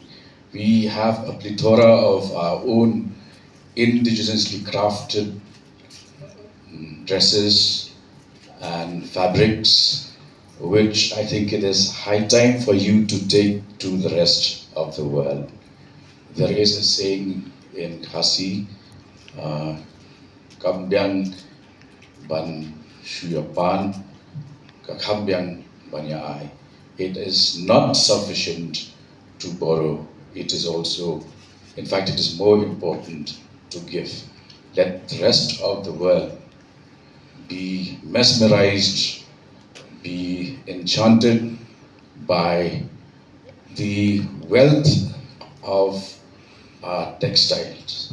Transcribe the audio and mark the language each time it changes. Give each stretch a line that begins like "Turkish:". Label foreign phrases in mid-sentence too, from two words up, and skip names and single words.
English: We have a plethora of our own indigenously crafted dresses and fabrics, which I think it is high time for you to take to the rest of the world. There is a saying in Khasi,
Khasi: Kambyang ban shuyapan, kakambyang banyaai.
English: It is not sufficient to borrow, it is also, in fact, it is more important to give. Let the rest of the world be mesmerized, be enchanted by the wealth of our textiles.